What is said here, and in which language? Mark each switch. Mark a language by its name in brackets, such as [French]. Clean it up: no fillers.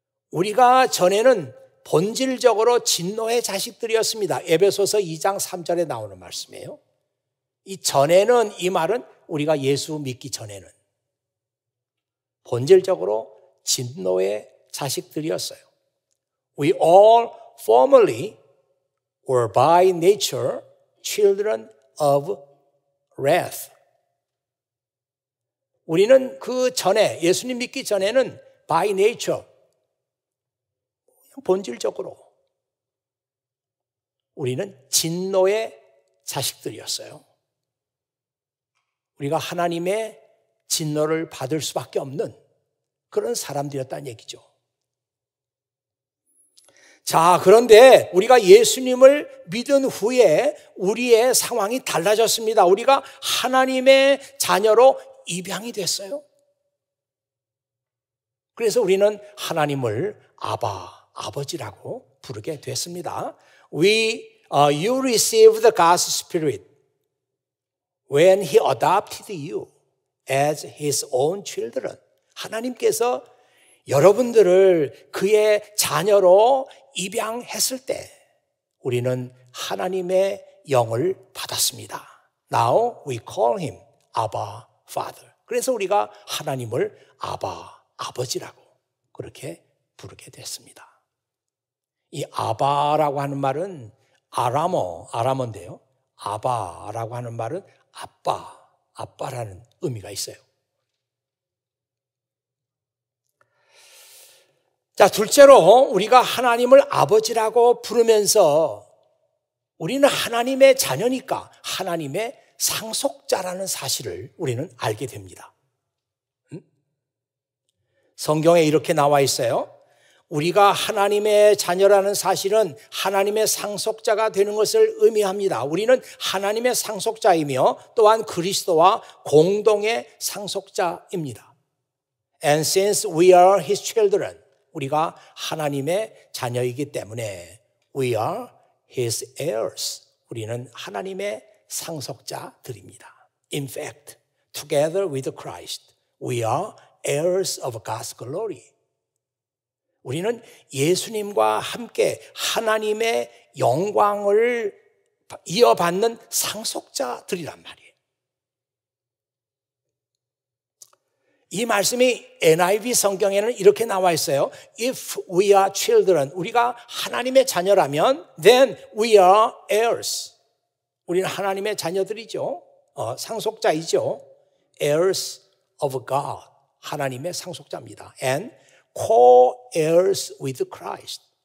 [Korean] 우리가 전에는 본질적으로 진노의 자식들이었습니다. 에베소서 2장 3절에 나오는 말씀이에요. 이 전에는 이 말은 우리가 예수 믿기 전에는 본질적으로 진노의 자식들이었어요. [English] We all formerly were by nature children of wrath. [Korean] 우리는 그 전에 예수님 믿기 전에는 [English] by nature [Korean] 본질적으로 우리는 진노의 자식들이었어요. 우리가 하나님의 진노를 받을 수밖에 없는 그런 사람들이었다는 얘기죠. 자, 그런데 우리가 예수님을 믿은 후에 우리의 상황이 달라졌습니다. 우리가 하나님의 자녀로 입양이 됐어요. 그래서 우리는 하나님을 아버지라고 부르게 됐습니다. [English] You received God's Spirit when He adopted you as His own children. [Korean] 하나님께서 여러분들을 그의 자녀로 입양했을 때 우리는 하나님의 영을 받았습니다. [English] Now we call Him Abba Father. [Korean] 그래서 우리가 하나님을 아버지라고 그렇게 부르게 됐습니다. 이 아바라고 하는 말은 아람어인데요. 아바라고 하는 말은 아빠라는 의미가 있어요. 자, 둘째로 우리가 하나님을 아버지라고 부르면서 우리는 하나님의 자녀니까 하나님의 상속자라는 사실을 우리는 알게 됩니다. 성경에 이렇게 나와 있어요. 우리가 하나님의 자녀라는 사실은 하나님의 상속자가 되는 것을 의미합니다. 우리는 하나님의 상속자이며 또한 그리스도와 공동의 상속자입니다. [English] And since we are His children, [Korean] 우리가 하나님의 자녀이기 때문에 [English] we are His heirs. [Korean] 우리는 하나님의 상속자들입니다. [English] In fact, together with Christ, we are heirs of God's glory. [Korean] 우리는 예수님과 함께 하나님의 영광을 이어받는 상속자들이란 말이에요. 이 말씀이 NIV 성경에는 이렇게 나와 있어요. [English] If we are children, [Korean] 우리가 하나님의 자녀라면 [English] then we are heirs. [Korean] 우리는 하나님의 자녀들이죠. 상속자이죠. [English] heirs of God. [Korean] 하나님의 상속자입니다. [English] And co-heirs with Christ.